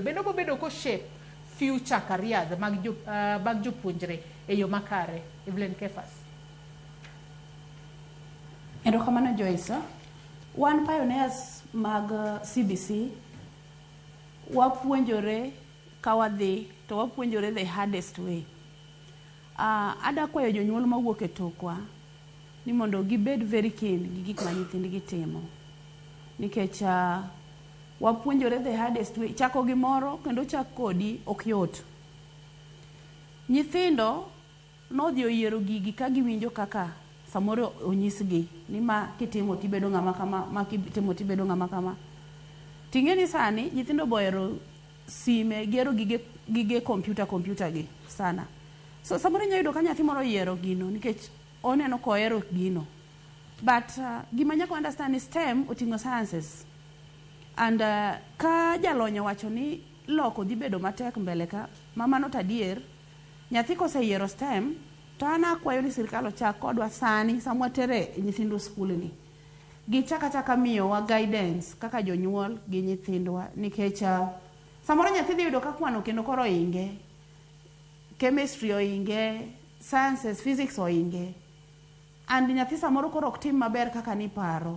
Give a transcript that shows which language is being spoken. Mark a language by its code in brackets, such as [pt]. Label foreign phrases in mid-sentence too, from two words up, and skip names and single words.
[luo] Bende obo bedo ko [en] shape future careers [luo] mag jopuonjre e yo makare. Evelyn Kefas. Erokamano Joyce. Wan pioneers mag CBC wapuonjore ka wadhi to wapuonjore [en] the hardest way. [luo] Ada kwayo jonyuol mawuok e tokwa ni mondo gibed [en] very keen [luo] gi gik ma nyithindgi timo, nikech wapuonjore [en] the hardest way. [luo] Chako gimoro kendo chak kodi ok yot. Nyithindo nodhi oyiero gigi ka giwinjo kaka samoro onyisgi ni ma kitimo tibedo ng'ama kama, ma kitimo tibedo ng'ama kama. Tingeni sani nyithindo boero sime, gero gige computer gi sana. So samoro nyayudo ka nyathi moro yiero gino nikech oneno kohero gino. [en] But [luo] gima nyaka [en] understand is STEM oting'o sciences. [luo] And ka jalonyo wacho ni loko dhi bedo matek mbele ka, mama not adier, nyathi koseyiero STEM, to ana kwayo ni sirkal ochak kodwa sani samwa tere nyithindo skul ni. Gichaka miyo wa guidance kaka jonyuol gi nyithindwa, nikech samoro nyathi dhi yudo ka kwano kendo koro inge, chemistry oinge, sciences, physics oinge, and nyathi samoro koro ok tim maber kaka ni paro.